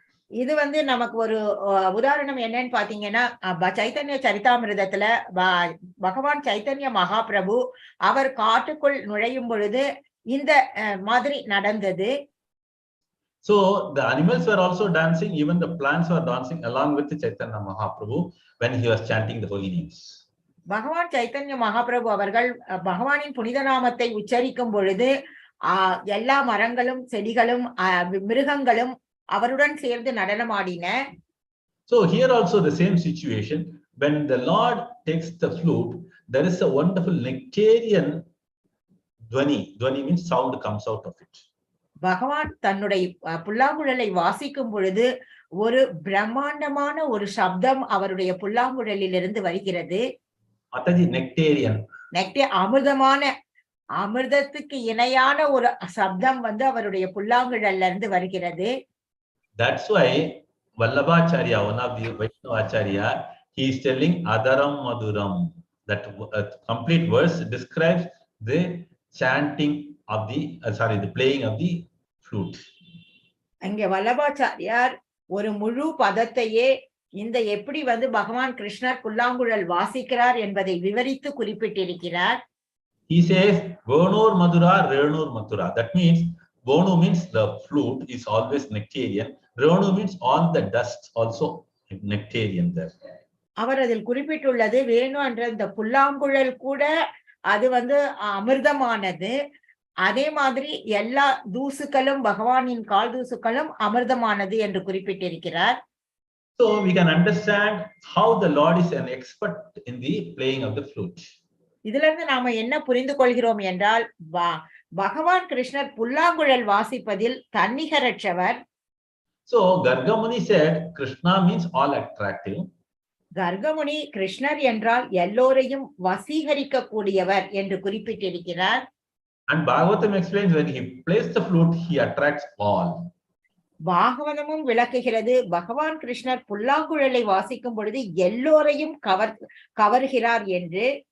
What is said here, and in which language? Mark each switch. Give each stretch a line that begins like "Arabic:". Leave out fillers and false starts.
Tamil: இது வந்து நமக்கு ஒரு உதாரணம் என்னன்னு பாத்தீங்கன்னா, சைத்தன்ய சரிதாமிரதத்துல பகவான் சைத்தன்ய மகாபிரபு அவர் காட்டுக்குள் நுழையும் பொழுது இந்த மாதிரி நடந்தது.
English: So the animals were also dancing, even the plants were dancing along with Chaitanya Mahaprabhu when he was chanting the holy names.
Tamil: பகவான் சைத்தன்ய மகாபிரபு அவர்கள் பகவானின் புனித நாமத்தை உச்சரிக்கும் பொழுது எல்லா மரங்களும் செடிகளும் மிருகங்களும் அவருடன் சேர்ந்து நடனமாடின.
English: So here also the same situation, when the Lord takes the flute, there is a wonderful nectarian dhvani. Dhvani means sound comes out of it.
Tamil: பகவான் தன்னுடைய புல்லாங்குழலை வாசிக்கும் பொழுது ஒரு பிரம்மாண்டமான ஒரு சப்தம் அவருடைய புல்லாங்குழலில் இருந்து வருகிறது.
English: Mataji, nectarian.
Tamil: அமிர்தமான, அமிர்தத்துக்கு இணையான ஒரு சப்தம் வந்து அவருடைய புல்லாங்குழல்ல இருந்து வருகிறது.
English: That's why Vallabhacharya, one of the Vaishnavacharya, he is telling Adaram Maduram. That complete verse describes the chanting of the the playing of the flute.
Tamil: அங்கே வல்லபாச்சாரியார் ஒரு முழு பதத்தையே இந்த எப்படி வந்து பகவான் கிருஷ்ணர் புல்லாங்குழல் வாசிக்கிறார் என்பதை விவரித்து குறிப்பிட்டிருக்கிறார்.
English: He says Gonur Madura, Renur Mathura. That means Gonu means the flute is always nectarian. Renu means all the dust also nectarian there.
Tamil: அவர் அதில் குறிப்பிட்டுள்ளது, வேணு என்ற இந்த புல்லாங்குழல் கூட அது வந்து அமிர்தமானது. அதே மாதிரி எல்லா தூசுக்களும் பகவானின் கால் தூசுக்களும் அமிர்தமானது என்று குறிப்பிட்டிருக்கிறார்.
English: So we can understand how the Lord is an expert in the playing of the flute.
Tamil: இதுல இருந்து நாம என்ன புரிந்து கொள்கிறோம் என்றால், பகவான் கிருஷ்ணர் புல்லாங்குழல் வாசிப்பதில் தன்னிகரற்றவர்.
English: So Gargamuni said Krishna means all attractive.
Tamil: கர்கமுனி கிருஷ்ணர் என்றால் எல்லோரையும் வசீகரிக்க கூடியவர் என்று குறிப்பிட்டிருக்கிறார்.
English: And Bhagavatam explains when he plays the flute, he attracts all.
Tamil: பாகவதமும் விளக்குகிறது பகவான் கிருஷ்ணர் புல்லாங்குழலை வாசிக்கும் பொழுது எல்லோரையும் கவர்கிறார் என்று.